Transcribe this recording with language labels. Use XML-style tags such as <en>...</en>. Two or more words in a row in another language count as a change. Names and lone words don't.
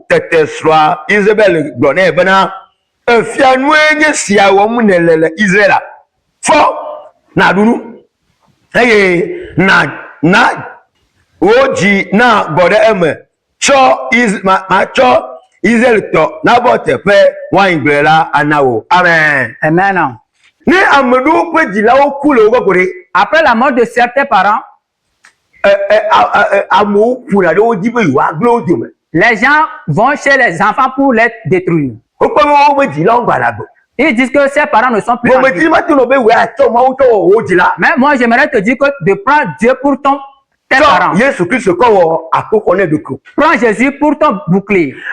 <ee>Tete srɔ̃a Izabel gblɔ nɛ bena efia nue nye sia wɔm nèle le Israela fɔ naɖu nu eye na wo dzi na gbɔ ɖe eme matsɔ Izraeltɔ Naboth ƒe wayigble la ana wo. Amen. Amen. Ne ame ɖewo ƒe dzilawo ku le wogbɔ ɖe.</ee> <fr>Après la mort de certains parents,</fr> <ee>amewo ƒona ɖe wo dzi be yewoagble wo dome.</ee> <fr>Les gens vont chez les enfants pour les détruire. Ils disent que ses parents ne sont plus en vie. Mais moi, j'aimerais te dire que de prendre Dieu pour tes parents. Prends Jésus pour ton bouclier.</fr>